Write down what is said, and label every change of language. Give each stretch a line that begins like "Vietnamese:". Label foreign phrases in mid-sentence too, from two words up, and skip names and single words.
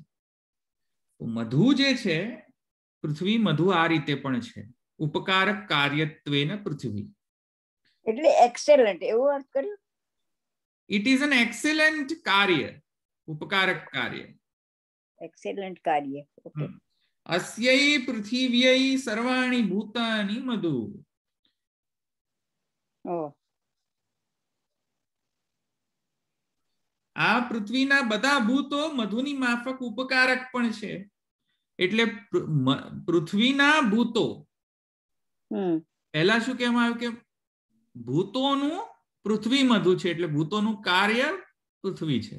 Gujarati: મધુ જે છે, પૃથ્વી મધુ આ રીતે પણ છે, ઉપકારક કાર્યત્વેન પૃથ્વી. એટલે એક્સેલન્ટ એવું અર્થ કર્યું.
English: it is an excellent
Gujarati: કાર્ય, ઉપકારક કાર્ય, એક્સેલન્ટ કાર્ય. ઓકે.
Sanskrit: अस्यै पृथिव्यै सर्वाणि भूतानि मधु।
Gujarati: આ પૃથ્વીના બધા ભૂતો મધુની માફક ઉપકારક પણ છે. એટલે પૃથ્વીના ભૂતો, પહેલા શું કહેવામાં આવ્યું કે ભૂતોનું પૃથ્વી મધુ છે, એટલે ભૂતોનું કાર્ય પૃથ્વી છે.